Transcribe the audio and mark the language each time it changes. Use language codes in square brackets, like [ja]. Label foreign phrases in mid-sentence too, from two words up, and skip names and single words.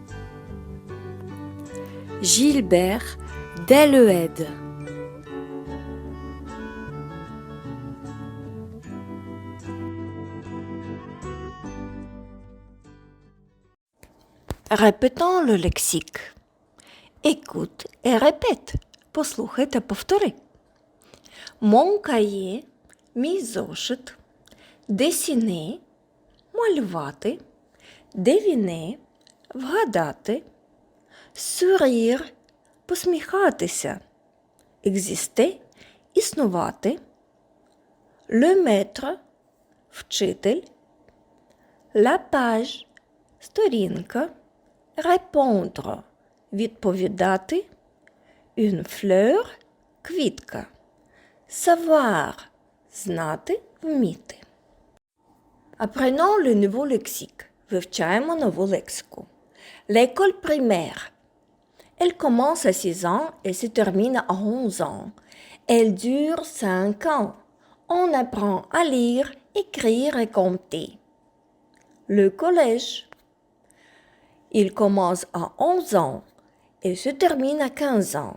[fr] Gilbert Delheide. Répétons le lexique. Écoute et répète. Послухай та повтори. Mon cahier, [uk] мій зошит, [fr] dessiner, малювати, deviner, вгадати, sourire, посміхатися, exister, існувати, le maître, вчитель, la page, сторінка, répondre, відповідати, une fleur, [uk] квітка, savoir, знати, вміти. [fr] Apprenons le nouveau lexique. [uk] Вивчаємо нову лексику. [fr] L'école primaire. Elle commence à 6 ans et se termine à 11 ans. Elle dure 5 ans. On apprend à lire, écrire et compter. Le collège. Il commence à 11 ans et se termine à 15 ans.